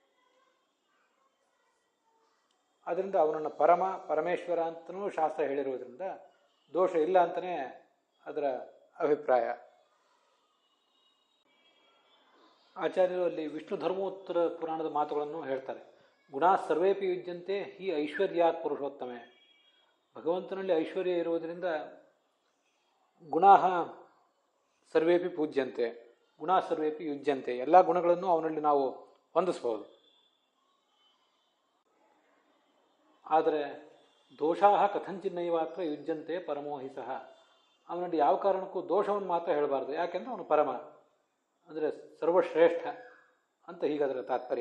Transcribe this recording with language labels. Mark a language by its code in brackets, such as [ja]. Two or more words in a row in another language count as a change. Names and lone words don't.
[kn] ಆದ್ದರಿಂದ ಅವನನ್ನು ಪರಮೇಶ್ವರ ಅಂತಲೂ ಶಾಸ್ತ್ರ ಹೇಳಿರುವುದರಿಂದ ದೋಷ ಇಲ್ಲ ಅಂತಲೇ ಅದರ ಅಭಿಪ್ರಾಯ. ಆಚಾರ್ಯರು ಅಲ್ಲಿ ವಿಷ್ಣು ಧರ್ಮೋತ್ತರ ಪುರಾಣದ ಮಾತುಗಳನ್ನು ಹೇಳ್ತಾರೆ. [sa] ಗುಣಾ ಸರ್ವೇಪಿ ಯುಜ್ಯಂತೆ ಹಿ ಐಶ್ವರ್ಯಾತ್ ಪುರುಷೋತ್ತಮೆ. [kn] ಭಗವಂತನಲ್ಲಿ ಐಶ್ವರ್ಯ ಇರುವುದರಿಂದ [sa] ಗುಣಾ ಸರ್ವೇಪಿ ಪೂಜ್ಯಂತೆ, ಗುಣಾ ಸರ್ವೇಪಿ ಯುಜ್ಯಂತೆ. [kn] ಎಲ್ಲ ಗುಣಗಳನ್ನು ಅವನಲ್ಲಿ ನಾವು ಹೊಂದಿಸಬಹುದು. ಆದರೆ [sa] ದೋಷಾ ಕಥಂಚಿನ್ನೈವಾತ್ರ ಯುಜ್ಯಂತೆ ಪರಮೋಹಿಸಃ. [kn] ಅವನಲ್ಲಿ ಯಾವ ಕಾರಣಕ್ಕೂ ದೋಷವನ್ನು ಮಾತ್ರ ಹೇಳಬಾರ್ದು, ಯಾಕೆಂದ್ರೆ ಅವನು ಪರಮ ಅಂದರೆ ಸರ್ವಶ್ರೇಷ್ಠ ಅಂತ ಹೀಗಾದರೆ ತಾತ್ಪರ್ಯ.